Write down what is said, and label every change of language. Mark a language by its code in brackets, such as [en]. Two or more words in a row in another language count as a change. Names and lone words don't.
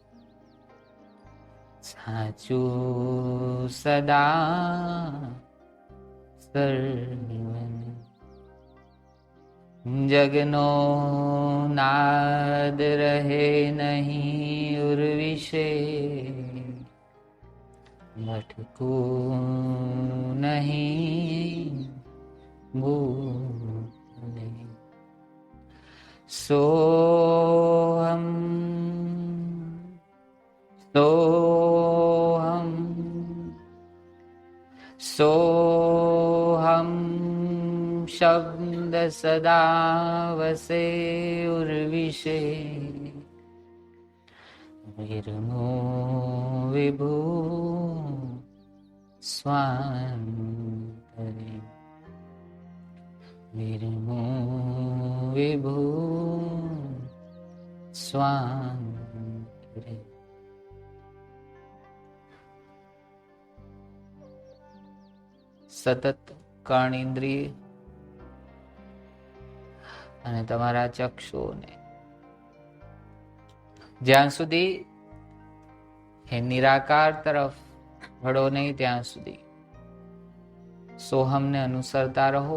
[gu] સાચું સદા સર્વની જગનો નાદ રહે નહીં ઉર્વિશે ભટકું નહીં ભૂલે સોહમ [sa] સોહમ सोऽहं शब्द सदा वसे उर्विशे विरमो विभू स्वान्तरे विरमो विभू स्वान्तरे. [gu] સતત કર્ણેન્દ્રિય અને તમારા ચક્ષુઓને જ્યાં સુધી એ નિરાકાર તરફ વળો નહીં ત્યાં સુધી સોહમને અનુસરતા રહો.